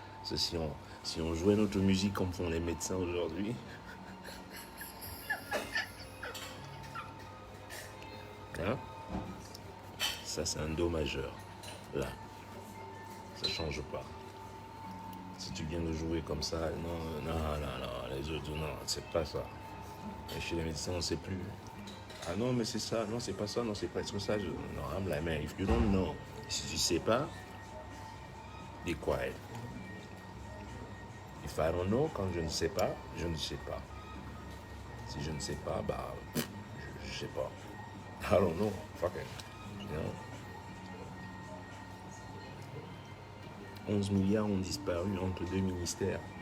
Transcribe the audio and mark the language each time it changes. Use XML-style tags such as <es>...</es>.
<fr>Parce que si on jouait notre musique comme font les médecins aujourd'hui, hein, ça c'est un do majeur. Là, ça change pas. Si tu viens de jouer comme ça, non, les autres, non, c'est pas ça. Et chez les médecins, on ne sait plus. Ah non, mais c'est ça, non, c'est pas ça, non, c'est pas ça.</fr> <en>Non, I'm like, man, if you don't know,</en> <fr>si tu sais pas,</fr> <en>be quiet. If I don't know,</en> <fr>quand je ne sais pas, je ne sais pas. Si je ne sais pas, bah, je sais pas.</fr> <en>I don't know, fuck it. You know?</en> <fr>11 milliards ont disparu entre deux ministères.</fr>